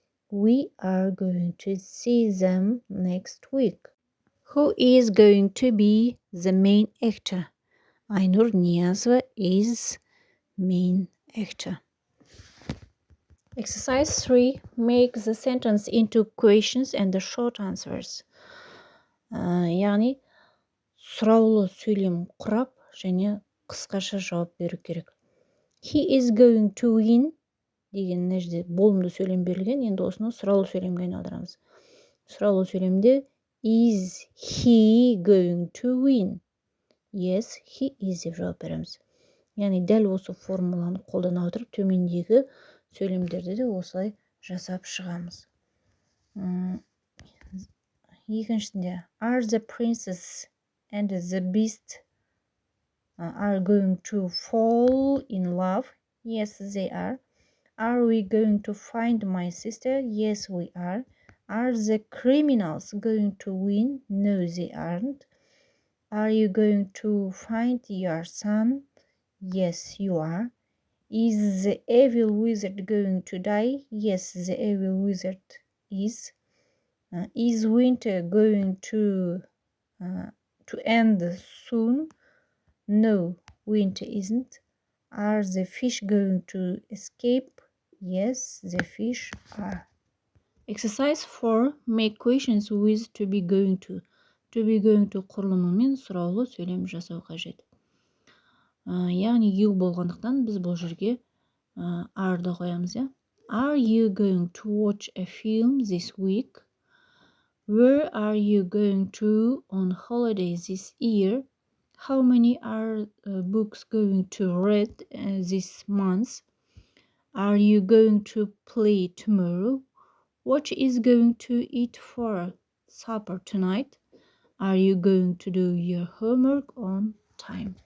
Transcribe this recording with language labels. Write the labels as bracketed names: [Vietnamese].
[English] We are going to see them next week. Who is going to be the main actor? Aynur Niyazova is main actor. Exercise 3. Make the sentence into questions and the short answers. [Kazakh] Яғни сұраулы сөйлем құрап және қысқаша жауап беру керек. [English] He is going to win [Kazakh] деген мына жерде болымды сөйлем берілген. Енді осыны сұраулы сөйлемге айналдырамыз. Сұраулы сөйлемде [English] is he going to win? Yes, he is [Kazakh] деп жауап береміз. Яғни дәл осы формуланы қолдана отырып төмендегі сөйлемдерді де осылай жасап шығамыз. Екіншісінде [English] are the princess and the beast are going to fall in love? Yes, they are. Are we going to find my sister? Yes, we are. Are the criminals going to win? No, they aren't. Are you going to find your son? Yes, you are. Is the evil wizard going to die? Yes, the evil wizard is. Is winter going to end soon? No, winter isn't. Are the fish going to escape? Yes, the fish are. Exercise 4. Make questions with to be going to. To be going to [Kazakh] құрылымымен сұраулы сөйлем жасау қажет. Яғни you болғандықтан біз бұл жерге are-ды қоямыз. [English] Are you going to watch a film this week? Where are you going to on holiday this year? How many are books going to read this month? Are you going to play tomorrow? What is going to eat for supper tonight? Are you going to do your homework on time?